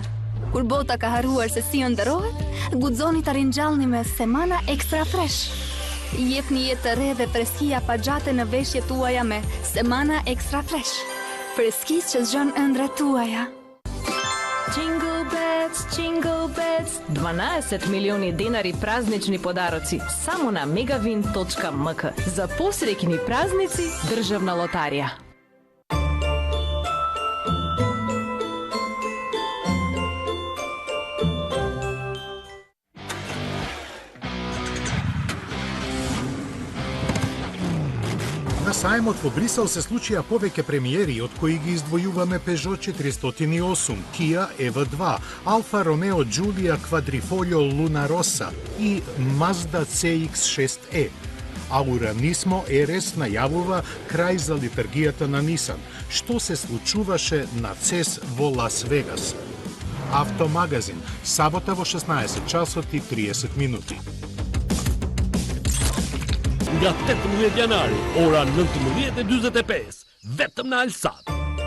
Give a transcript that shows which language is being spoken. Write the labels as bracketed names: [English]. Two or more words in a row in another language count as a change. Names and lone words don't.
[Albanian] Kur bota ka harruar se si ëndërrohet, guxoni ta ringjallni me Semana Extra Fresh. Jepni jetë të re dhe freskia pa gjate në veshjet tuaja me Semana Extra Fresh. Freskisë që zgjon ëndrat tuaja. [English] Jingle Bets, [Macedonian] 12 милиони денари празнични подароци само на megavin.mk. За посреќни празници, државна лотарија. На сајмот во Брисел се случија повеќе премиери, од кои ги издвојуваме Peugeot 408, Kia EV2, Alfa Romeo Giulia Quadrifoglio Luna Rossa и Mazda CX-6e. А Уранисмо РС најавува крај за литургијата на Нисан. Што се случуваше на CES во Лас Вегас? Автомагазин, сабота во 16 часот и 30 минути. [Albanian] Nga 18 janari, ora 19:45, vetëm në Alsat.